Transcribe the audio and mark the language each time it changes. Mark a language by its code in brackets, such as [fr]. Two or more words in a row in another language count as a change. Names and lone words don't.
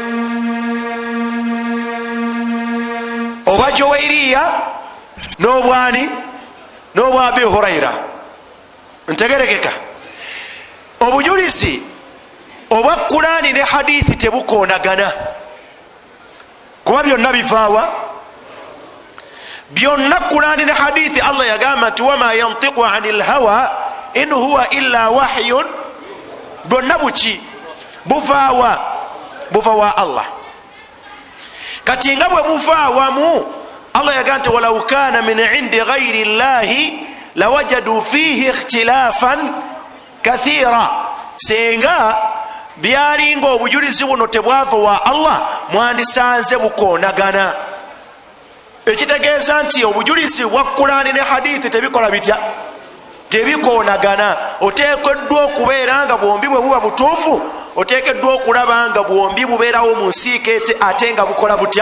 [lg] Oba Jowairiya n'obwani n'obwa Abi Huraira. Ntegerekeka? Obujulizi obwa Qur'ani ne hadithi tebukoonagana, kuba byonna bivaawa? Byonna Qur'ani ne hadithi Allah yagamba nti [ar] وما ينطق عن الهوى إن هو إلا وحي. [lg] Bwonna buki? Buvaawa? Buvaawa Allah. Kati nga bwe buvaawamu, Allah yagamba nti [ar] ولو كان من عند غير الله لوجدوا فيه اختلافا كثيرا. [lg] Senga byalinga obujulizi buno tebwava wa Allah, mwandisanze bukoonagana. Ekitegeeza nti obujulizi bwa Qur'ani ne hadithi tebikola bitya? Tebikoonagana. Oteekeddwa okubeera nga bwombi bwe buba butuufu, oteekeddwa okulaba nga bwombi bubeerawo mu nsiike ate nga bukola butya?